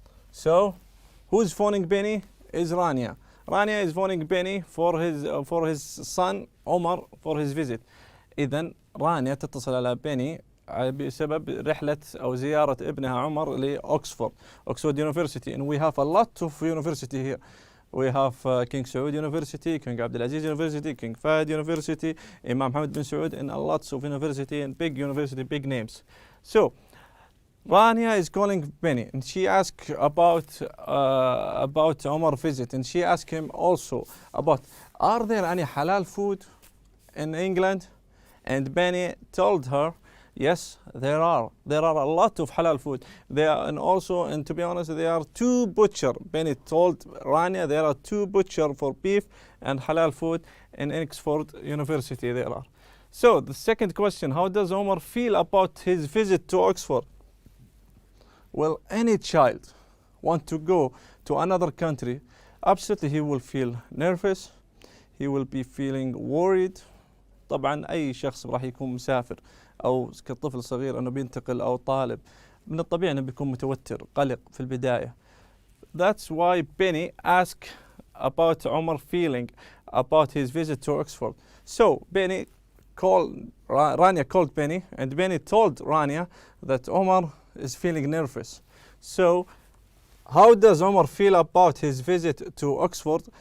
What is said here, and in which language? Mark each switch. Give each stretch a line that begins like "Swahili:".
English: So who is phoning Penny? Is Rania. Rania is phoning Penny for his son Omar for his visit.
Arabic: إذن رانيا تتصل على بيني بسبب رحلة أو زيارة ابنها عمر لأكسفورد.
English: Oxford University, and we have a lot of university here. We have King Saud University, King Abdulaziz University, King Fahd University, Imam Hamad bin Saud, and a lots of university and big university, big names. So Rania is calling Penny, and she asked about Omar visit, and she asked him also about, are there any halal food in England? And Penny told her, yes, there are. There are a lot of halal food. There are, and also, and to be honest, there are two butcher. Penny told Rania there are two butcher for beef and halal food in Oxford University. There are. So the second question: how does Omar feel about his visit to Oxford? Well, any child want to go to another country, absolutely he will feel nervous, he will be feeling worried.
Arabic: طبعا أي شخص راح يكون مسافر أو كطفل صغير أنه بينتقل أو طالب من الطبيعي أنه بيكون متوتر قلق في البداية.
English: That's why Penny asked about Omar feeling about his visit to Oxford. So Penny Rania called Penny, and Penny told Rania that Omar is feeling nervous. So how does Omar feel about his visit to Oxford?